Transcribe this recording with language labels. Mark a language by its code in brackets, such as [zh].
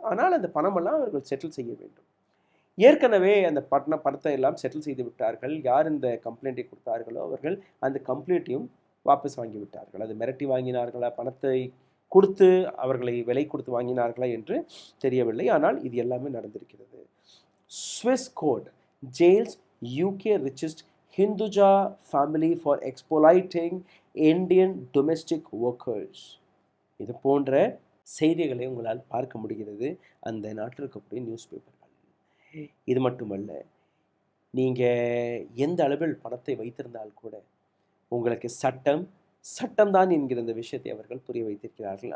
[ta] ஆனால் அந்த பணமெல்லாம் அவர்கள் செட்டில் செய்ய வேண்டும். ஏற்கனவே அந்த பணத்தை எல்லாம் செட்டில் செய்து விட்டார்கள். யார் இந்த கம்ப்ளைண்ட்டை கொடுத்தார்களோ அவர்கள் அந்த கம்ப்ளைண்ட்டையும் வாபஸ் வாங்கி விட்டார்கள். அது மிரட்டி வாங்கினார்களா, பணத்தை கொடுத்து அவர்களை விலை கொடுத்து வாங்கினார்களா என்று தெரியவில்லை. ஆனால் இது எல்லாமே நடந்திருக்கிறது. [en] Swiss court jails UK richest Hinduja family for exploiting Indian domestic workers. [ta] இது போன்ற செய்திகளை உங்களால் பார்க்க முடிகிறது அந்த நாட்டில் இருக்கக்கூடிய நியூஸ் பேப்பர்கள். இது மட்டுமல்ல, நீங்கள் எந்த அளவில் பணத்தை வைத்திருந்தால் கூட உங்களுக்கு சட்டம்தான் என்கிற இந்த விஷயத்தை அவர்கள் புரிய வைத்திருக்கிறார்கள்.